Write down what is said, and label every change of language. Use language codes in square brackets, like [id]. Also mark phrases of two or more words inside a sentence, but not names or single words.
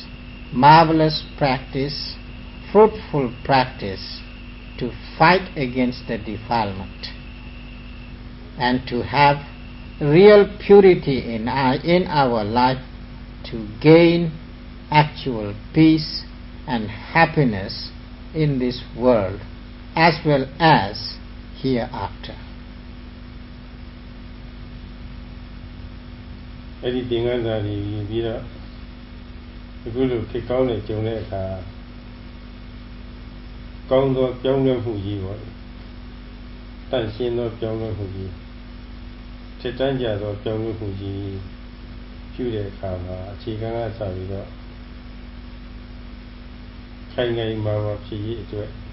[en] marvelous practice, fruitful practice to fight against the defilement and to have real purity in our life, to gain actual peace and happiness in this world as well as hereafter. [my] အဲ့ဒီသင်္ကန်းစာတွေပြီးတော့အခုလိုခေတ်ကောင်းတဲ့ကြုံတဲ့အခါကောင်းသောပြောင်းလဲမှုကြီးပေါ့တန့်ရှင်းသောပြောင်းလဲမှုကြီးထစ်တန်းကြသောပြောင်းလဲမှုကြီးပြုတဲ့အခါမှာအခြေခံကစပြီးတော့ခိုင်ခိုင်မာမာဖြစ်ရေးအတွက်